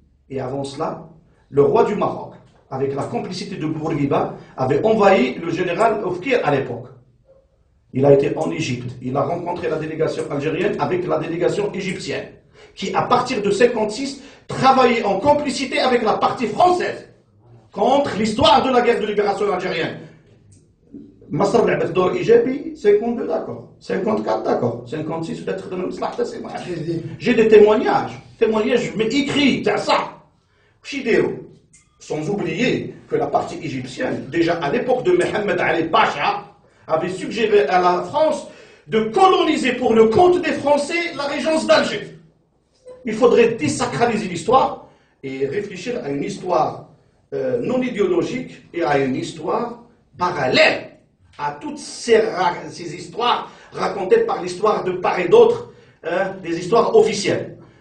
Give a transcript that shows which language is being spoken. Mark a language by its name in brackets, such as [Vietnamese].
[French] Et avant cela, le roi du Maroc, avec la complicité de Bourguiba, avait envahi le général Oufkir à l'époque. Il a été en Égypte. Il a rencontré la délégation algérienne avec la délégation égyptienne, qui, à partir de 1956, travaillait en complicité avec la partie française contre l'histoire de la guerre de libération algérienne. [Arabic] مصر لعبت دور ايجابي 52 d'accord 54 d'accord 56 بدات تخدم لمصلحتها سي محمد. جي دي [French] témoignages mais écrits [Arabic] تاع صح واش يديروا. [French] Sans oublier que la partie égyptienne, déjà à l'époque de Mohamed Ali Pacha, avait suggéré à la France de coloniser pour le compte des Français la régence d'Alger. Il faudrait désacraliser l'histoire et réfléchir à une histoire non idéologique et à une histoire parallèle à toutes ces histoires racontées par l'histoire de part et d'autre, des histoires officielles.